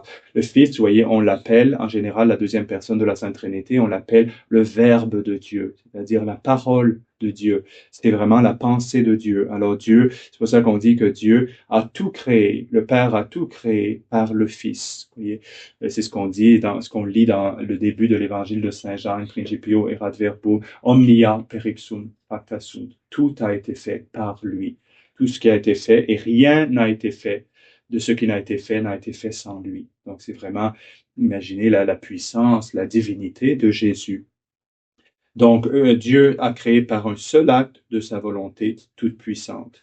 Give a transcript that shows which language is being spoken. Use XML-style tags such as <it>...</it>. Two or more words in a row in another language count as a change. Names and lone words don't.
<fr>Le Fils, vous voyez, on l'appelle, en général, la deuxième personne de la Sainte Trinité, on l'appelle le Verbe de Dieu, c'est-à-dire la parole de Dieu. C'est vraiment la pensée de Dieu. Alors Dieu, c'est pour ça qu'on dit que Dieu a tout créé, le Père a tout créé par le Fils. Vous voyez, c'est ce qu'on dit, ce qu'on lit dans le début de l'évangile de Saint Jean,</fr> <la>Principio erat verbo, omnia per ipsum facta sunt.</la> <fr>Tout a été fait par lui. Tout ce qui a été fait et rien n'a été fait de ce qui n'a été fait sans lui. Donc c'est vraiment, imaginez la puissance, la divinité de Jésus. Donc, Dieu a créé par un seul acte de sa volonté toute puissante.</fr>